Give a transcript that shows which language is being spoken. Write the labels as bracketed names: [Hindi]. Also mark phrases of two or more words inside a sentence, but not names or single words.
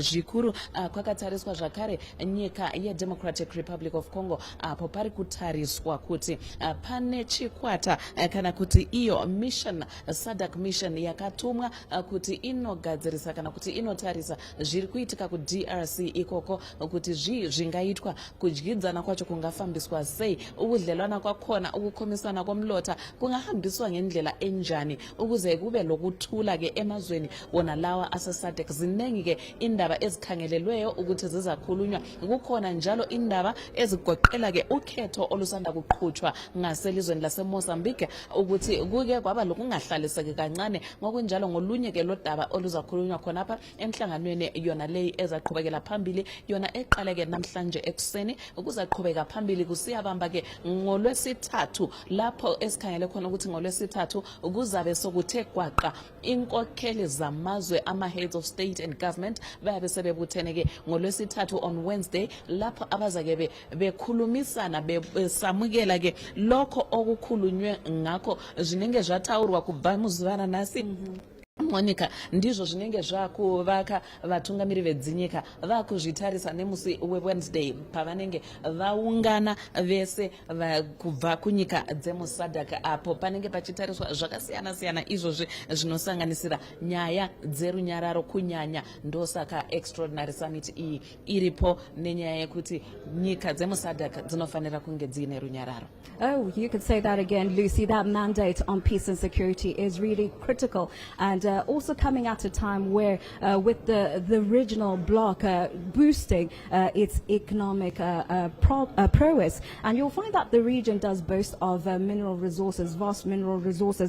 [Shona] Zvikuru kwakatariswa zvakare nyika yeDemocratic Republic of Congo apo pari kutariswa kuti pane chikwata kana kuti iyo mission SADC mission yakatumwa kuti inogadzirisa kana kuti inotarisa zviri kuitika ku DRC ikoko kuti zvingaitwa, kudyidzana kwacho kungafambiswa sei, [North Ndebele] ukudlelwana kwakhona, ukukhomisana komlota kungahambiswa ngendlela enjani ukuze kube lokuthula ke emazweni wona lawa ase-SADC. Zinengi ke indaba ezikhangelelweyo ukuthi zizakhulunywa. Kukhona njalo indaba ezigoqela ke ukhetho olusanda kuqhutshwa ngaselizweni laseMozambique ukuthi kuke kwaba lokungahlaliseki kancane. Ngokunjalo ngolunye ke lodaba oluzakhulunywa khonapha emhlanganweni yona leyi ezaqhubekela phambili, yona eqaleke namhlanje ekuseni ukuzaqhubeka phambili kusiyabamba ke ngolwesithathu, lapho esikhangele khona ukuthi ngolwesithathu kuzabe sokuthe gwaqa inkokheli zamazwe ama- [English] heads of state and government [North Ndebele] bayabe sebebuthene ke ngolwesithathu [English] on Wednesday, [North Ndebele] lapho abazake bekhulumisana besamukela ke lokho okukhulunywe ngakho [Shona] zvinenge zvataurwa kubva muzivana nasi. Monica, ndizvo zvinenge zvakuvaka vatungamiri vedzinyika vakuzvitarisa nemusi weWednesday pavanenge vaungana vese kubva kunyika dzemuSADC apo panenge pachitariswa zvakasiyana siyana izvozvi zvinosanganisira nyaya dzerunyararo kunyanya. Ndosaka Extraordinary Summit iyi iripo nenyaya yekuti nyika dzemuSADC dzinofanira kunge dziine runyararo. [English] Oh, you could say that again, Lucy. That mandate on peace and security is really critical, and also coming at a time where with the regional bloc boosting its economic prowess. And you'll find that the region does boast of mineral resources, vast mineral resources.